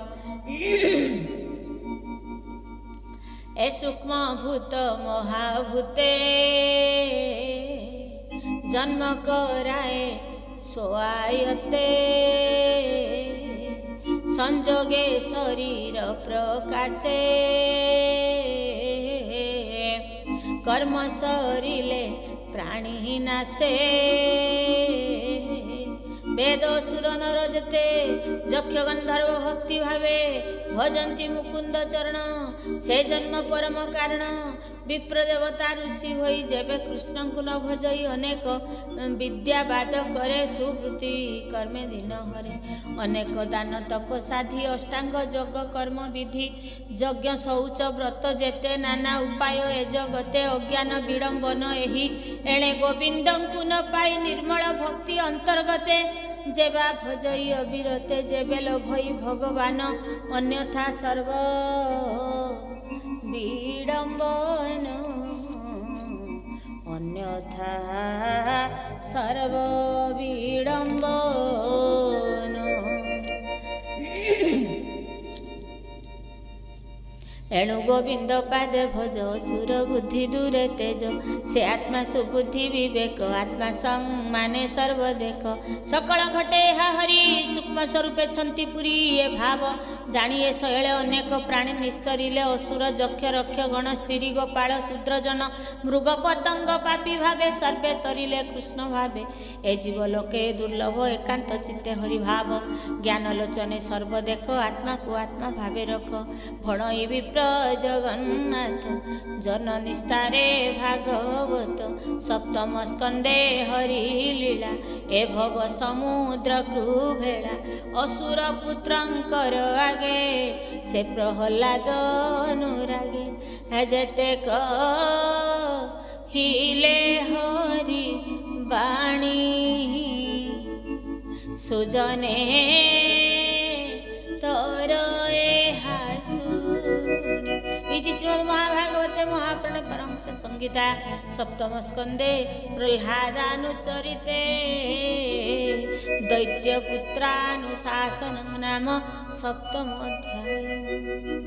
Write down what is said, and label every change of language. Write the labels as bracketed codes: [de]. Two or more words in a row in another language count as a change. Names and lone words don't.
[or] ଏ ସୂକ୍ଷ୍ମ ଭୂତ ମହାଭୂତେ ଜନ୍ମ କରାଏ ସୋଆୟତେ ସଂଜୋଗେ ଶରୀର ପ୍ରକାଶେ କର୍ମ ସରିଲେ ପ୍ରାଣୀ ନାଶେ ବେଦ ସୁର ନର ଜେତେ ଯକ୍ଷ ଗଂଧର୍ବ ଭକ୍ତି ଭାବେ ଭଜନ୍ତି ମୁକୁଂଦ ଚରଣ ସେ ଜନ୍ମ ପରମ କାରଣ ବିପ୍ର ଦେବତା ଋଷି ହୋଈ ଜେବେ କୃଷ୍ଣ କୋ ନ ଭଜଈ ଅନେକ ବିଦ୍ୟାବାଦ କରେ ସୁବୃତ୍ତି କର୍ମେ ଦିନ ହରେ ଅନେକ ଦାନ ତପସାଧି ଅଷ୍ଟାଂଗ ଜୋଗ କର୍ମ ବିଧି ଯଜ୍ଞ ଶୌଚ ବ୍ରତ ଜେତେ ନାନା ଉପାୟ ଏ ଜଗତେ ଅଜ୍ଞାନ ବିଡଂବନ ଏହି ଏଣେ ଗୋବିଂଦ କୋ ନ ପାଈ ନିର୍ମଲ ଭକ୍ତି ଅଂତର୍ଗତେ ଜେବା ଭଜଈ ଅବିରତେ ଜେବେ ଲୋଭଈ ଭଗବାନ ଅନ୍ୟଥା ସର୍ବ ବିଡଂବନ ଅନ୍ୟଥା ସର୍ବ ବିଡଂବନ ଏଣୁ ଗୋବିଂଦ ପାଦ ଭଜ ସୁର ବୁଦ୍ଧି ଦୂରେ ତେଜ ସେ ଆତ୍ମା ସୁବୁଦ୍ଧି ବିବେକ ଆତ୍ମା ସଂଗ ମାନେ ସର୍ବ ଦେଖ ସକଲ ଘଟେ ହା ହରି ସୂକ୍ଷ୍ମ ସ୍ୱରୂପେ ଛଂତୀ ପୁରୀ ଏ ଭାବ ଜାନିଏ ଶୈଲେ ଅନେକ ପ୍ରାଣୀ ନିସ୍ତରିଲେ ଅସୁର ଜକ୍ଷ ରକ୍ଷ ଗଣ ସ୍ତ୍ରୀ ଗୋପାଲ ଶୂଦ୍ରଜନ ମୃଗ ପତଂଗ ପାପୀ ଭାବେ ସର୍ବେ ତରିଲେ କୃଷ୍ଣ ଭାବେ ଏ ଜୀବ ଲୋକେ ଦୁର୍ଲଭ ଏକାଂତ ଚିତ୍ତେ ହରି ଭାବ ଜ୍ଞାନ ଲୋଚନେ ସର୍ବ ଦେଖ ଆତ୍ମା କୋ ଆତ୍ମା ଭାବେ ରଖ ଭଣଈ ବିପ୍ର ଜଗନ୍ନାଥ ଜନ ନିସ୍ତାରେ ଭାଗବତ ସପ୍ତମ ସ୍କଂଦେ ହରି ଲୀଲା ଏ ଭବ ସମୁଦ୍ର କୋ ଭେଡ଼ା ଅସୁର ପୁତ୍ରଂକର ଆଗେ ସେ ପ୍ରହଲାଦ ଅନୁରାଗେ ଜେତେ ହିଲେ ହରି ବାଣୀ ସୁଜନେ ତୋର [sa] इति श्रीमद् महाभागवते महापुराणे परमहंस संहिता सप्तम स्कंदे प्रह्लादानुचरिते दैत्यपुत्रानुशासनं नाम सप्तम अध्याय।